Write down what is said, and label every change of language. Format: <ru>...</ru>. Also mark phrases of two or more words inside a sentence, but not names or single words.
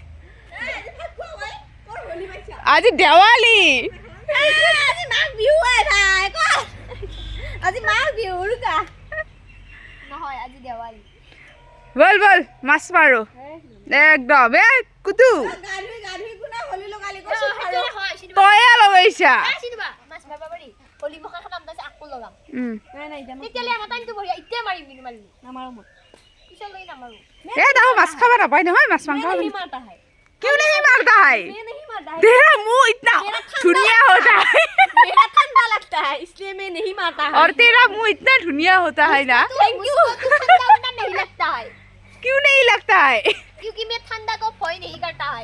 <as>আজি দেৱালী বল বল মাছ মাৰো একদম এ কুতু তয়ে লগাইছা নাই নাই তেতিয়ালে আমাৰ টাইমটো বঢ়িয়া এতিয়া মাৰিম কিন্তু মাৰিম নামাৰো মই পিছলৈ নামাৰো এই দেখো মাছ খাব নাপায় নহয় মাছ মাংস</as> <hi>नहीं मारता है क्यों नहीं मारता है मैं नहीं मारता है तेरा मुंह इतना धुनिया होता है मेरा ठंडा लगता है इसलिए मैं नहीं मारता है और तेरा मुंह इतना धुनिया होता है ना</hi> <en>thank you</en> <hi>ठंडा नहीं लगता है क्यों नहीं लगता है क्योंकि मैं ठंडा को भय नहीं करता है</hi>